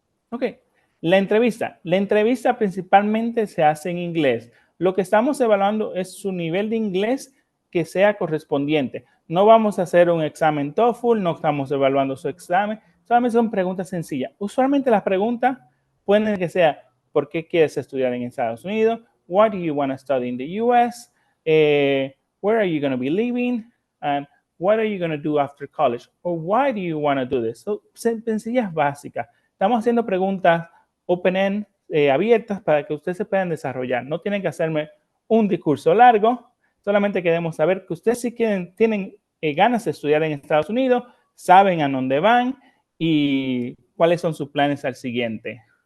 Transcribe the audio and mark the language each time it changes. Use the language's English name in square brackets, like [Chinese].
[Spanish] Ok. La entrevista principalmente se hace en inglés. Lo que estamos evaluando es su nivel de inglés que sea correspondiente. No vamos a hacer un examen TOEFL, no estamos evaluando su examen, solamente son preguntas sencillas. Usualmente las preguntas pueden que sea, ¿por qué quieres estudiar en Estados Unidos? [English] Why do you want to study in the US? Where are you going to be living? And what are you going to do after college? Or why do you want to do this? [Spanish] So, sencillas básicas. Estamos haciendo preguntas open-end, abiertas para que ustedes se puedan desarrollar. No tienen que hacerme un discurso largo, solamente queremos saber que ustedes sí tienen ganas de estudiar en Estados Unidos, saben a dónde van y cuáles son sus planes al siguiente.